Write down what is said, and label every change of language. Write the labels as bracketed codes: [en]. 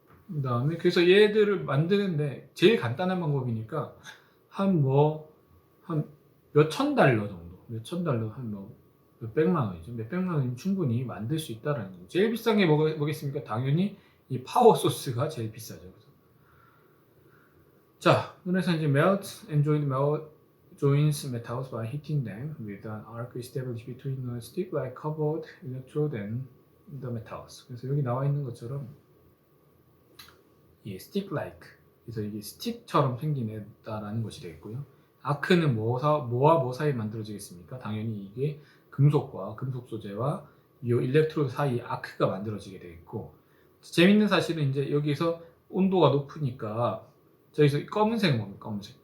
[ko] 그 다음에 그래서 얘들을 만드는데 제일 간단한 방법이니까 한 몇천 달러 정도, 몇천 달러 한 뭐 몇백만 원이죠. 몇백만 원이면 충분히 만들 수 있다라는 거예요. 제일 비싼 게 뭐겠습니까? 당연히 이 파워 소스가 제일 비싸죠. [en] 자, 그래서 이제 melt and joins metals by heating them with an arc established between a stick-like covered electrode and the metals. [ko] 그래서 여기 나와 있는 것처럼 이 stick-like, 그래서 이게 스틱처럼 생기다라는 것이 되겠고요. 아크는 뭐와 뭐 사이에 만들어지겠습니까? 당연히 이게 금속과 금속 소재와 이 일렉트로드 사이 아크가 만들어지게 되겠고, 재밌는 사실은 이제 여기서 온도가 높으니까 저기서 검은색 뭡니까?